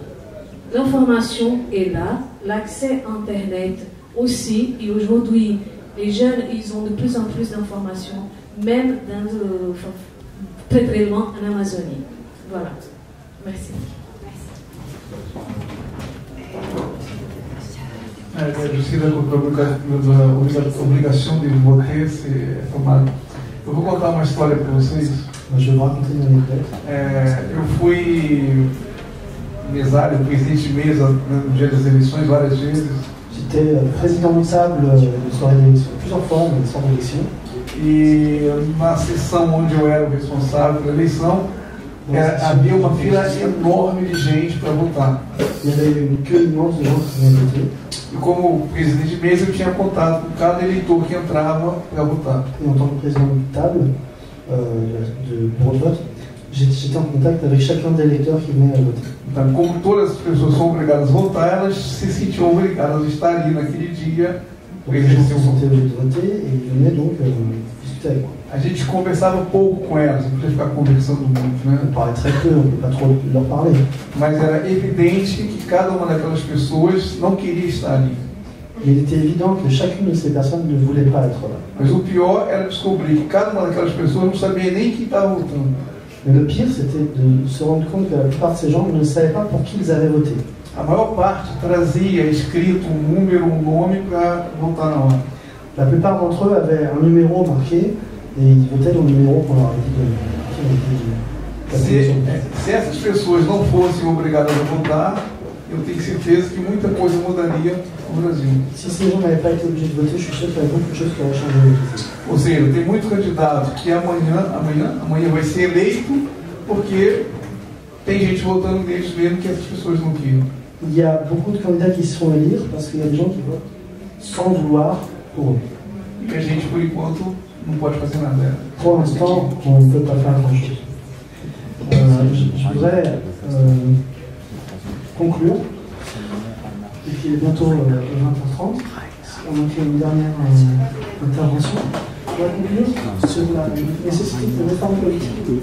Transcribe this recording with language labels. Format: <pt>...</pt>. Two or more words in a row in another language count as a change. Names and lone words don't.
<fr>L'information est là, l'accès à Internet aussi, et aujourd'hui, les jeunes, ils ont de plus en plus d'informations, même très très loin en Amazonie. Voilà. Merci. Je suis d'accord avec l'obligation de voter, c'est pas mal.</fr> <pt>Eu vou contar uma história para vocês.</pt> <fr>Je vais vous raconter une anecdote.</fr> <pt>Eu fui mesário, presidente de mesa no dia das eleições várias vezes.</pt> <fr>J'étais président de table de soirée d'élection, plusieurs fois dans les soirées d'élection.</fr> <pt>E na sessão onde eu era o responsável pela eleição, havia uma fila enorme de gente para votar.</pt> <fr>Il y avait une queue immense de gens qui venaient voter.</fr> <pt>E como presidente de mesa, eu tinha contato com cada eleitor que entrava para votar.</pt> <fr>Et en tant que président de table de bureau de vote, j'étais en contact avec chacun des électeurs qui venaient voter.</fr> <pt>Então, como todas as pessoas são obrigadas a votar, elas se sentiam obrigadas a estar ali naquele dia.</pt> <fr>Les gens se sentaient obligés de voter et ils venaient donc discuter avec moi.</fr> <pt>A gente conversava pouco com elas, não podia ficar conversando muito, né?</pt> <fr>On parlait très peu, on ne peut pas trop leur parler.</fr> <pt>Mas era evidente que cada uma daquelas pessoas não queria estar ali.</pt> <fr>Mais il était évident que chacune de ces personnes ne voulait pas être là.</fr> <pt>Mas o pior era descobrir que cada uma daquelas pessoas não sabia nem quem estava votando.</pt> <fr>Mais le pire, c'était de se rendre compte que la plupart de ces gens ne savaient pas pour qui ils avaient voté.</fr> <pt>A maior parte trazia escrito número, nome para votar na hora.</pt> <fr>La plupart d'entre eux avaient un numéro marqué et ils votaient dans le numéro qu'on leur avait dit de.</fr> <pt>Se essas pessoas não fossem obrigadas a votar, eu tenho certeza que muita coisa mudaria no Brasil.</pt> <fr>Si ces gens n'avaient pas été obligés de voter, je suis sûr qu'il y avait beaucoup de choses qui auraient changé au Brésil.</fr> <pt>Ou seja, tem muito candidato que amanhã vai ser eleito porque tem gente votando neles mesmo que essas pessoas não queriam.</pt> <fr>Il y a beaucoup de candidats qui se font élire parce qu'il y a des gens qui votent sans vouloir pour eux.</fr> <pt>E que a gente, por enquanto, não pode fazer nada.</pt> <fr>Pour l'instant, on ne peut pas faire grand-chose. Je voudrais conclure. Et puis il est bientôt 20h30. On a fait une dernière intervention. On va conclure sur la nécessité de réforme politique.</fr>